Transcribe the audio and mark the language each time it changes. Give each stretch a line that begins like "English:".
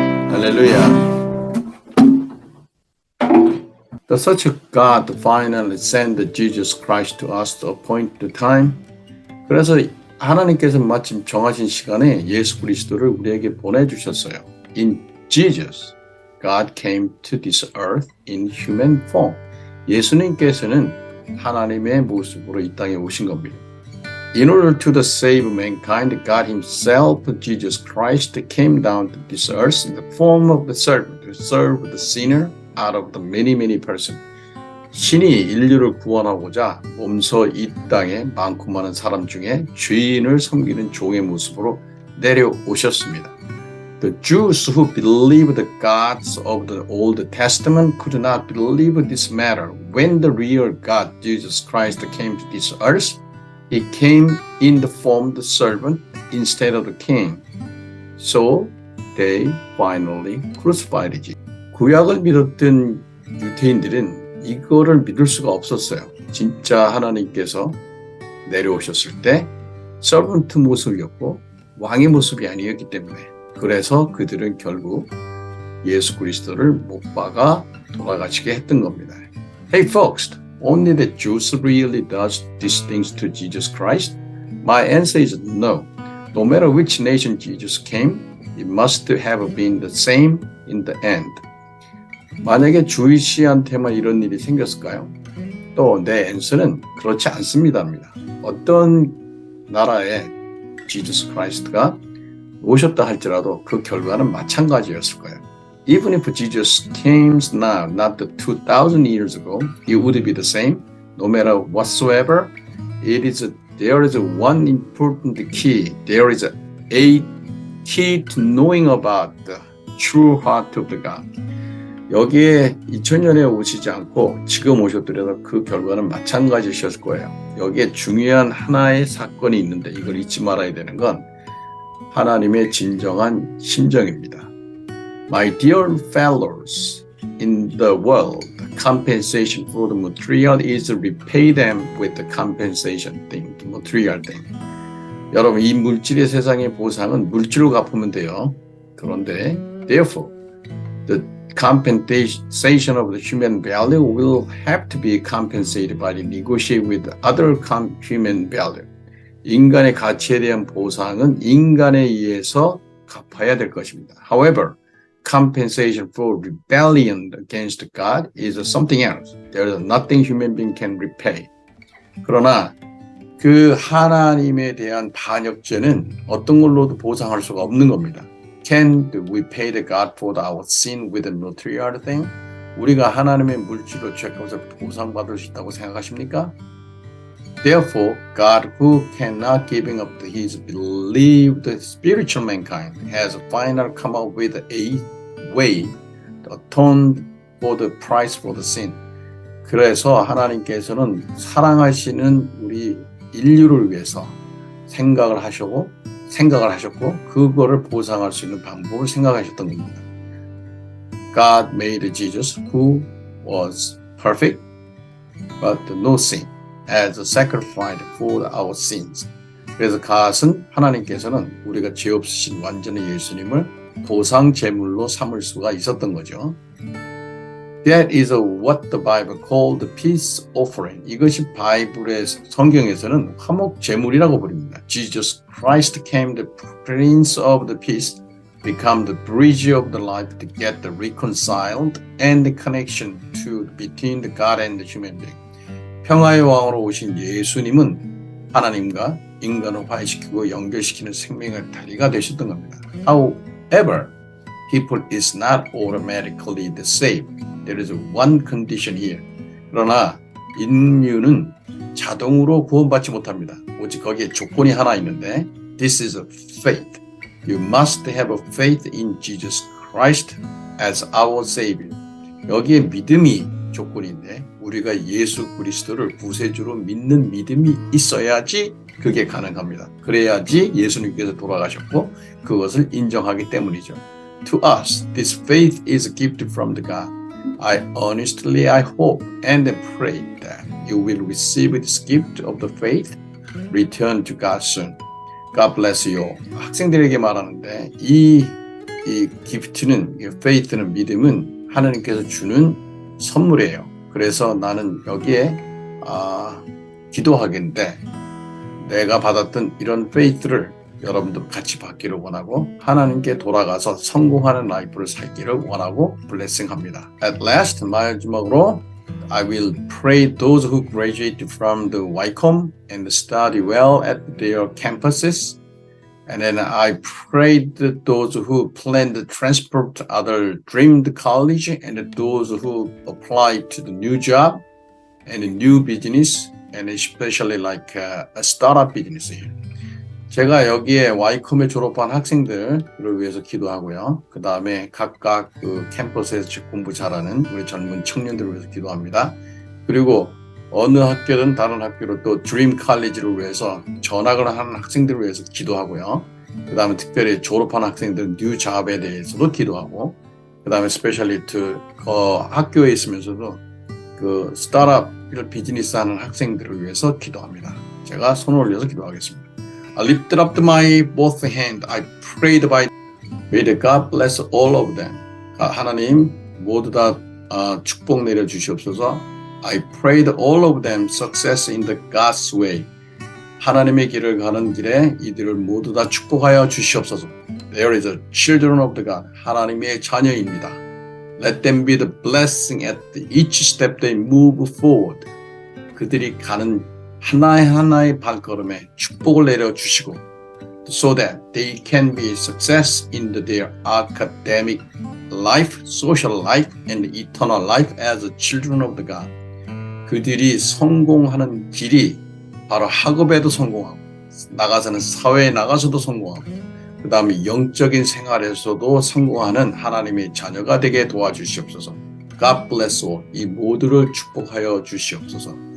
English: Hallelujah. The Does such a God finally send Jesus Christ to us to appoint the time?
Korean: 그래서 하나님께서 마침 정하신 시간에 예수 그리스도를 우리에게 보내주셨어요.
English: In Jesus, God came to this earth in human form.
Korean: 예수님께서는 하나님의 모습으로 이 땅에 오신 겁니다.
English: In order to save mankind, God himself, Jesus Christ, came down to this earth in the form of the servant to serve the sinner out of the many persons.
Korean: 신이 인류를 구원하고자 몸소 이 땅에 많고 많은 사람 중에 죄인을 섬기는 종의 모습으로 내려오셨습니다.
English: The Jews who believed the gods of the Old Testament could not believe this matter. When the real God, Jesus Christ, came to this earth, He came in the form of the servant instead of the king. So they finally crucified Jesus.
Korean: 구약을 믿었던 유대인들은 이거를 믿을 수가 없었어요. 진짜 하나님께서 내려오셨을 때 서번트 모습이었고 왕의 모습이 아니었기 때문에 그래서 그들은 결국 예수 그리스도를 못 박아 돌아가시게 했던 겁니다.
English: Hey folks, only the Jews really does these things to Jesus Christ? My answer is no. No matter which nation Jesus came, it must have been the same in the end.
Korean: 만약에 주이시한테만 이런 일이 생겼을까요? 또 내 answer는 그렇지 않습니다입니다. 어떤 나라에 Jesus Christ가 오셨다 할지라도 그 결과는 마찬가지였을 거예요.
English: Even if Jesus came now, not 2,000 years ago, it would be the same. No matter whatsoever, there is one important key. There is a key to knowing about the true heart of the God.
Korean: 여기에 2000년에 오시지 않고 지금 오셨더라도 그 결과는 마찬가지셨을 거예요. 여기에 중요한 하나의 사건이 있는데 이걸 잊지 말아야 되는 건 하나님의 진정한 심정입니다.
English: My dear fellows in the world, compensation for the material is repay them with the compensation thing, the material thing.
Korean: 여러분, 이 물질의 세상의 보상은 물질로 갚으면 돼요. 그런데,
English: therefore, the compensation of the human value will have to be compensated by the negotiate with other human value.
Korean: 인간의 가치에 대한 보상은 인간에 의해서 갚아야 될 것입니다.
English: However, compensation for rebellion against God is something else. There is nothing human being can repay.
Korean: 그러나 그 하나님에 대한 반역죄는 어떤 걸로도 보상할 수가 없는 겁니다.
English: Can we pay the God for our sin with a material thing?
Korean: 우리가 하나님의 물질로 죄값을 보상받을 수 있다고 생각하십니까?
English: Therefore, God, who cannot giving up his believed spiritual mankind, has finally come up with a way to atone for the price for the sin.
Korean: 그래서 하나님께서는 사랑하시는 우리 인류를 위해서 생각을 하셨고 그거를 보상할 수 있는 방법을 생각하셨던 겁니다.
English: God made Jesus, who was perfect, but no sin, as a sacrifice for our sins.
Korean: 그래서 하나님께서는 우리가 죄 없으신 완전한 예수님을 보상 제물로 삼을 수가 있었던 거죠.
English: That is what the Bible called the peace offering.
Korean: 이것이 바이블의 성경에서는 화목 제물이라고 부릅니다.
English: Jesus Christ came the Prince of the Peace, become the bridge of the life to get the reconciled and the connection between the God and the human being.
Korean: 평화의 왕으로 오신 예수님은 하나님과 인간을 화해시키고 연결시키는 생명의 다리가 되셨던 겁니다.
English: However, people is not automatically the same. There is one condition here.
Korean: 그러나 인류는 자동으로 구원받지 못합니다. 오직 거기에 조건이 하나 있는데
English: This is a faith. You must have a faith in Jesus Christ as our Savior.
Korean: 여기에 믿음이 조건인데 우리가 예수 그리스도를 구세주로 믿는 믿음이 있어야지 그게 가능합니다. 그래야지 예수님께서 돌아가셨고 그것을 인정하기 때문이죠.
English: To us, this faith is a gift from the God. I hope and pray that you will receive this gift of the faith, return to God soon. God bless you all.
Korean: 학생들에게 말하는데 이 gift는, faith는 믿음은 하나님께서 주는 선물이에요. 그래서 나는 여기에 기도하겠는데 내가 받았던 이런 페이스를 여러분도 같이 받기를 원하고 하나님께 돌아가서 성공하는 라이프를 살기를 원하고 블레싱합니다.
English: At last,
Korean: 마지막으로
English: I will pray those who graduate from the YCOM and study well at their campuses. And then I prayed those who plan to transfer to other dreamed college and those who apply to the new job and a new business and especially like a startup business.
Korean: 제가 여기에 Ycom에 졸업한 학생들을 위해서 기도하고요. 그 다음에 각각 그 캠퍼스에서 공부 잘하는 우리 젊은 청년들을 위해서 기도합니다. 그리고 어느 학교든 다른 학교로 또 드림 칼리지를 위해서 전학을 하는 학생들을 위해서 기도하고요. 그 다음에 특별히 졸업한 학생들 뉴 잡에 대해서도 기도하고 그 다음에 스페셜리 투 학교에 있으면서도 그 스타트업 비즈니스 하는 학생들을 위해서 기도합니다. 제가 손을 올려서 기도하겠습니다.
English: I lifted up my both hand. I prayed by may the God bless all of them.
Korean: 하나님 모두 다 축복 내려 주시옵소서.
English: I prayed all of them success in the God's way.
Korean: 하나님의 길을 가는 길에 이들을 모두 다 축복하여 주시옵소서.
English: There is a children of the God.
Korean: 하나님의 자녀입니다.
English: Let them be the blessing at each step they move forward.
Korean: 그들이 가는 하나의 발걸음에 축복을 내려 주시고
English: so that they can be success in their academic life, social life, and eternal life as children of the God.
Korean: 그들이 성공하는 길이 바로 학업에도 성공하고 나가서는 사회에 나가서도 성공하고 그 다음에 영적인 생활에서도 성공하는 하나님의 자녀가 되게 도와주시옵소서.
English: God bless all.
Korean: 이 모두를 축복하여 주시옵소서.